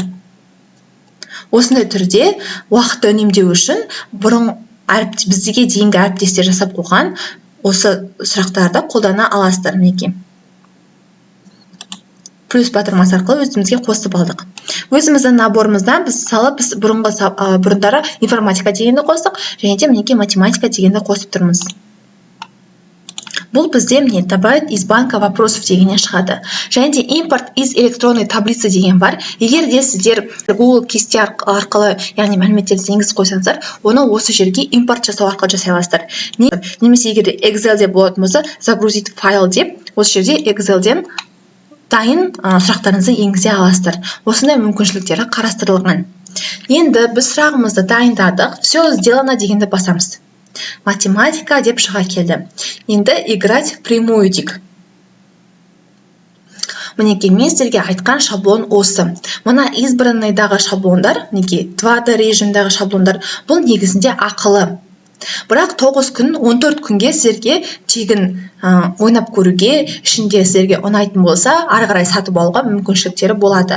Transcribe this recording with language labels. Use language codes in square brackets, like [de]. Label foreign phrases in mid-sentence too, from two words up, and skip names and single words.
[kk] Осындай түрде уақытты үнемдеу үшін бұрын бізге дейінгі әріптестер жасап қойған осы сұрақтарды қолдана аласыздар мінекей. Плюс батырмасы арқылы өзімізге қосып алдық. Өзіміздің наборымыздан біз бұрындары информатика дегенді қостық, және де мінекей математика дегенді қосып тұрмыз. Бұл бізде міне [ru] добавить из банка вопросов [kk] дегеннен шығады. Және де [ru] импорт из электронной таблицы [kk] деген бар. Егер де сіздер Google кесте арқылы, яғни мәліметтерді енгізіп қойсаңыздар, оны осы жерге импорт жасау арқылы жасай аласыздар. Немесе егер де Excel-де болатын болса, [ru] загрузить файл [kk] деп, осы жерде Excel-ден дайын сұрақтарыңызды енгізе аласыздар. Осындай мүмкіншіліктері қарастырылған. Енді біз сұрағымызды дайындадық, [ru] все сделано [kk] дегенді басамыз. Математика деп шыға келді. Енді [ru] играть в прямую [kk] дейік. Мінекей мен сіздерге айтқан шаблон осы. Мына избранныйдағы шаблондар, мінекей 2D режимдағы шаблондар, бұл негізінде ақылы. Бірақ 9 күн, 14 күнге сіздерге тегін ойнап көруге, ішінде сіздерге ұнайтын болса, ары қарай сатып алуға мүмкіншіліктері болады.